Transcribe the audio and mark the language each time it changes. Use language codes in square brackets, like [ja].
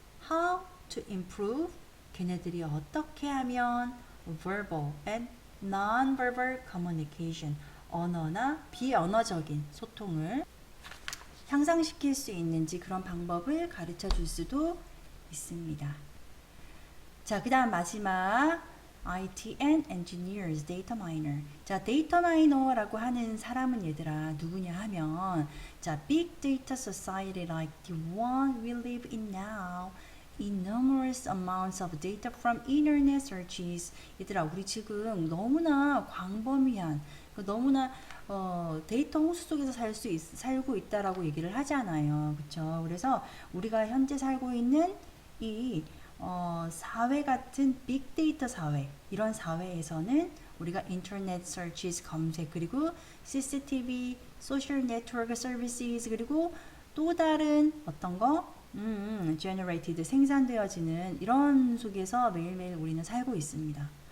[en] How to improve [ko] 걔네들이 어떻게 하면 [en] verbal and non-verbal communication [ko] 언어나 비언어적인 소통을 향상시킬 수 있는지 그런 방법을 가르쳐 줄 수도 있습니다. 자, 그 다음 마지막 IT and Engineers, Data Miner. 자, 데이터 마이너라고 하는 사람은 얘들아 누구냐 하면 자, [en] Big Data Society like the one we live in now enormous amounts of data from internet searches. [ko] 얘들아 우리 지금 너무나 광범위한 너무나 데이터 홍수 속에서 살고 있다라고 얘기를 하잖아요. 그렇죠? 그래서 우리가 현재 살고 있는 이 사회 같은 빅데이터 사회 이런 사회에서는 우리가 인터넷 서치스 검색 그리고 CCTV, 소셜 네트워크 서비스 그리고 또 다른 어떤 거 [en] generated [ko] 생산되어지는 이런 속에서 매일매일 우리는 살고 있습니다.